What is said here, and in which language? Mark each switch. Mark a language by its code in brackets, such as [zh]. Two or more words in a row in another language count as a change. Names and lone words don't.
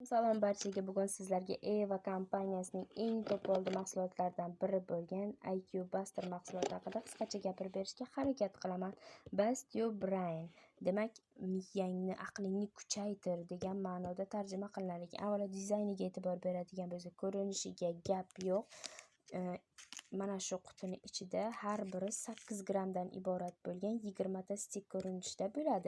[uz] Salom barchaga, bugun sizlarga Eva kompaniyasining eng to'poldi mahsulotlaridan biri bo'lgan IQ Buster mahsuloti haqida qisqacha gapirib berishga harakat qilaman. [en] Boost your brain, [uz] demak miyangni, aqlingni kuchaytir degan ma'noda tarjima qilinadi ekan. Avvalo dizayniga e'tibor beradigan bo'lsak, ko'rinishiga gap yo'q. Mana shu qutini ichida har biri 8 grammdan iborat bo'lgan 20 ta stik ko'rinishda bo'ladi.